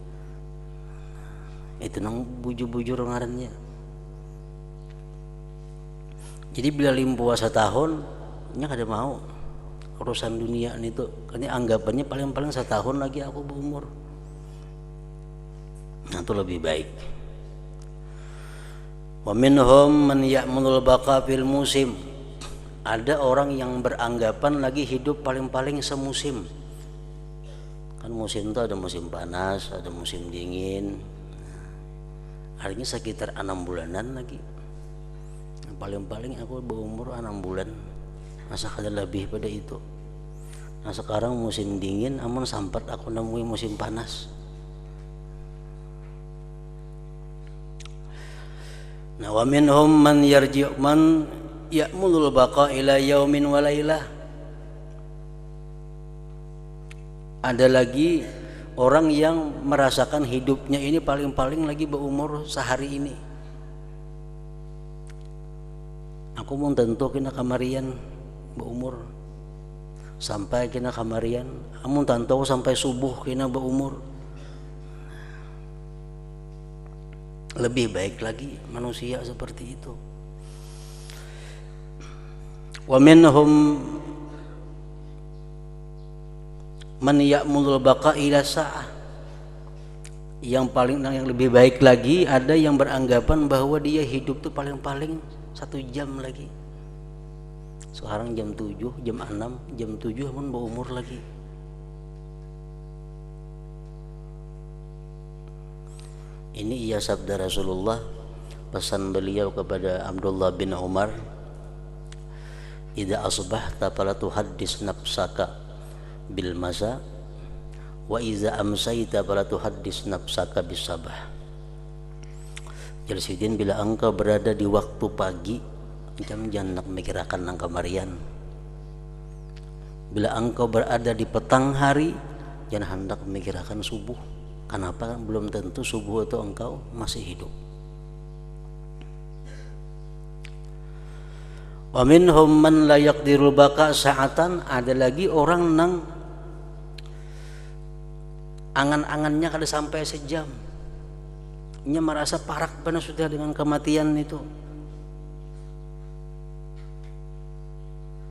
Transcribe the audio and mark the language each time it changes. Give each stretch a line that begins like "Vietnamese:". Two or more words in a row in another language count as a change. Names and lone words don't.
Banjar: Itu nang bujur-bujur ngarannya. Jadi bila limpuah setahun, nya kada mau urusan dunia itu. Karena anggapannya paling-paling setahun lagi aku berumur. Nah, itu lebih baik.
Arabic: ومنهم من يأمل البقاء في الموسم.
Banjar: Ada orang yang beranggapan lagi hidup paling-paling semusim. Kan musim itu ada musim panas, ada musim dingin. Artinya sekitar 6 bulanan lagi. Paling-paling aku berumur 6 bulan. Masa kada lebih pada itu. Nah, sekarang musim dingin, amun sampai aku nemui musim panas. Nah,
Arabic: ومنهم من يرجع من يأمل البقاء إلى يوم وليلة.
Banjar: Ada lagi orang yang merasakan hidupnya ini paling-paling lagi berumur sehari ini. Aku mau tentu kena kamarian berumur sampai kena kamarian, amun tentu sampai subuh kena berumur. Lebih baik lagi manusia seperti itu.
Arabic: ومنهم من يأمل البقاء إلى ساعة.
Banjar: Yang lebih baik lagi, ada yang beranggapan bahwa dia hidup tuh paling-paling 1 jam lagi. Sekarang jam 7, jam 6, jam 7 amun berumur lagi. Ini ia sabda Rasulullah, pesan beliau kepada Abdullah bin Umar,
Arabic: إذا أصبحت فلا تحدث نفسك بالمساء وإذا أمسيت فلا تحدث نفسك بالصباح.
Banjar: Jalsidin, bila engkau berada di waktu pagi, jangan nak mikirakan nang kamarian. Bila engkau berada di petang hari, jangan hendak memikirkan subuh. Kenapa? Belum tentu subuh itu engkau masih hidup.
Arabic: ومنهم من لا يقدر البقاء ساعة.
Banjar: Ada lagi orang nang angan-angannya kada sampai sejam. Nya merasa parak benar sudah dengan kematian itu.